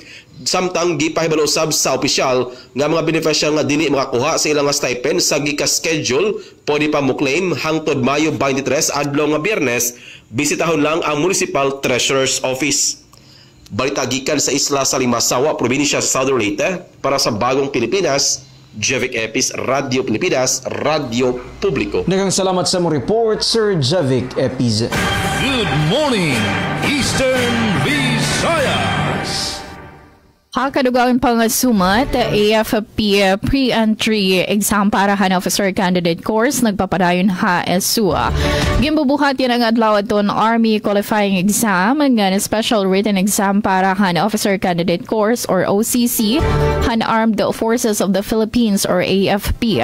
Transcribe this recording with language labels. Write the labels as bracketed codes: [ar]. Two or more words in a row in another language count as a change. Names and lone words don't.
[ceb] Samtang gipahibalo usab sa opisyal nga mga beneficial nga dili makakuha sa ilang stipend sa gika-schedule pwede pa mo claim hangtod Mayo 23 adlaw nga Biyernes, bisitahon lang ang Municipal Treasurer's Office. Balita gikan sa isla sa Limasawa, probinsya sa Southern Leyte, para sa Bagong Pilipinas, Jevic Epis, Radio Pilipinas, Radio Publiko. Daghang salamat sa mo report, Sir Jevic Epis. [en] Good morning, Eastern Visayas. [war] Kadugang pangasumat, AFP [en] pre-entry exam [war] para han [en] officer candidate course [war] nagpapadayon ha SUA. Gimbubuhat yan ang adlaw aton [en] Army qualifying exam [war] nga [en] special written exam [war] para han [en] officer candidate course [war] or OCC han Armed Forces of the Philippines or AFP.